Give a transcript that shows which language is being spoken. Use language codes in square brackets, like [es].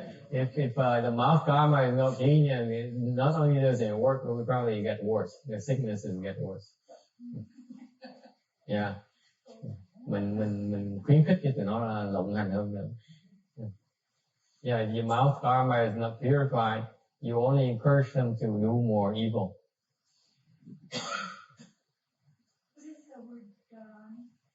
[en] If the mouth karma is not clean, and not only does it work, but we probably get worse. The sicknesses get worse. Yeah. [vi] Mình khuyến khích cho tụi nó là lộng hành hơn nữa. [en] Yeah, your mouth karma is not purified. You only encourage them to do more evil. What is the word dharani?